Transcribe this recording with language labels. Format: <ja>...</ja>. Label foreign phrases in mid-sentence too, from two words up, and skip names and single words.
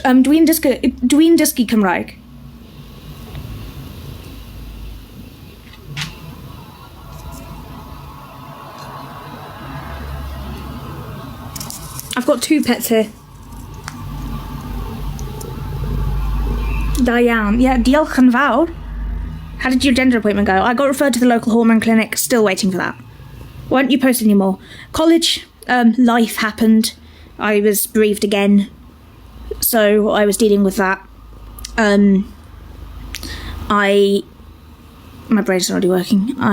<cy>Dwi'n dysgu Cymraeg.</cy> <en>I've got 2 pets here. Diane. Yeah,</en> <cy>diolch yn fawr.</cy> <en>How did your gender appointment go? I got referred to the local hormone clinic, still waiting for that. Why don't you post anymore? College, life happened. I was bereaved again, so I was dealing with that. My brain's not already working.</en>